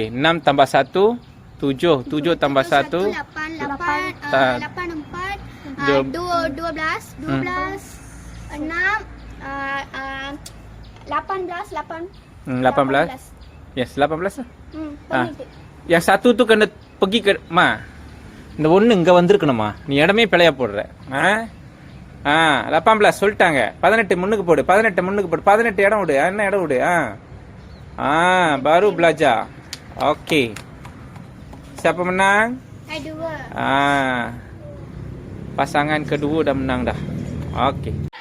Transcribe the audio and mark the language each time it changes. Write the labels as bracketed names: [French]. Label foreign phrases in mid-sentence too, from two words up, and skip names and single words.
[Malay] 6 tambah 1 7. 7 tambah 1 8 4 12 6 18. Yes 18 lah. Yang satu tu kena pergi ke [Tamil] இந்த ஒண்ணு இங்க வந்திருக்கணுமா? நீ இடமே பிழையா போடுற. 18 சொல்லிட்டாங்க. 18 முன்னுக்கு போடு. 18 இடம் விடு. என்ன இடம் விடு? [Malay] baru belajar. Okey. Siapa menang? Kedua. Pasangan kedua dah menang dah. Okey.